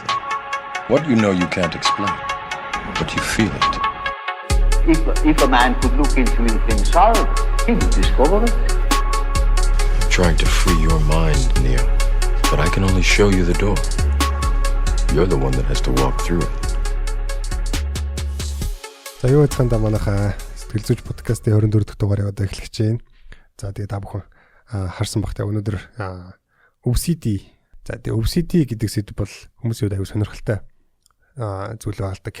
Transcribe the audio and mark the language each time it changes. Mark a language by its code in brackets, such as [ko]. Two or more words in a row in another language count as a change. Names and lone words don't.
[en] What you know you can't explain, but you feel it. If a man could look into himself, he would discover it. I'm trying to free your mind, Neo, but I can only show you the door. You're the one that has to walk through it. [mn] За юу гэдгийг манайхаа сэтгэл зүйч подкастын 24 дахь дугаарыг одоо эхлэж байна. За тэгээ та бүхэн харсан багтаа өнөөдөр OCD. За тэгээ OCD гэдэг сэдв бол хүмүүсийн аюу сонирхолтой зүйл байгаа л да.